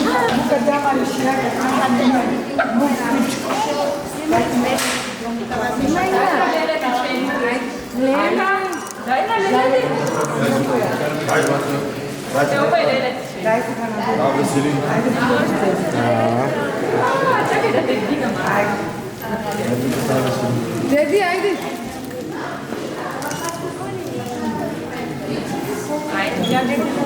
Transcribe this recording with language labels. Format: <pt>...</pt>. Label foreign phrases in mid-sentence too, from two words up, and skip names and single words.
<sr>Ще Dajte ga na dol. Ajde, Čakaj da te digam. Dedi, ajde. Ja ne znam.</sr>